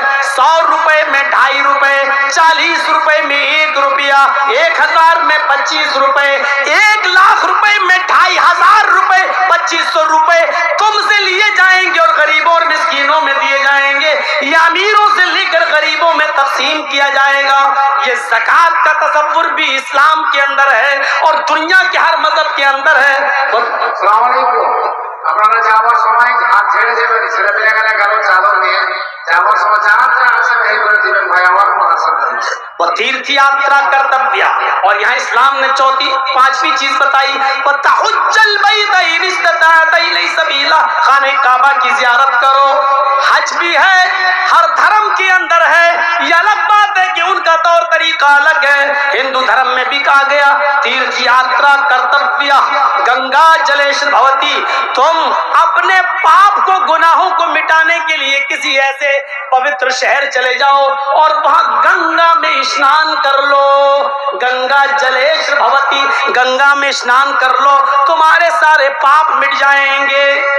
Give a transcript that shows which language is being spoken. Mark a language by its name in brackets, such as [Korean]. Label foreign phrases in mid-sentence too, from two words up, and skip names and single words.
[Urdu] 100 روپے میں 2.5 روپے، 40 روپے میں 1 روپیہ، 1000 میں 25 روپے، 1,00,000 روپے میں 2,500 روپے، 2500 روپے تم سے لیے جائیں گے اور غریبوں اور مسکینوں میں دیے جائیں گے، یا امیروں سے لے کر غریبوں میں تقسیم کیا جائے گا۔ یہ زکوٰۃ کا تصور بھی اسلام کے اندر ہے اور دنیا کے ہر مذہب کے اندر ہے۔ السلام علیکم، [Bangla] আপনারা যাওয়ার সময় হাত ছেড়ে দেবেন, ছেলে পেলে গেলে গেল চাদর নিয়ে যাওয়ার সময় যারা আছে এই করে দিবেন ভাই আমার মহাসম্মান। [Urdu] وہ تیرتھ یاترا کرتویہ، اور یہاں اسلام نے پانچویں چیز بتائی، [Arabic] وَتَحُجَّ الْبَيْتَ إِنِ اسْتَطَعْتَ إِلَيْهِ سَبِيلًا، [Urdu] خانہ کعبہ کی زیارت کرو۔ حج بھی ہے، ہر دھرم کے اندر ہے، یہ الگ بات ہے کہ ان کا طور طریقہ الگ ہے۔ ہندو دھرم میں بھی کہا گیا تیرتھ یاترا کرتویہ، گنگا جلیش بھوتی، تم اپنے پاپ کو، گناہوں کو مٹانے کے لیے کسی ایسے پوتر شہر چلے جاؤ اور وہاں گنگا میں اسنان کر لو، گنگا جلیش بھوتی، گنگا میں اسنان کر لو، تمہارے سارے پاپ مٹ جائیں گے۔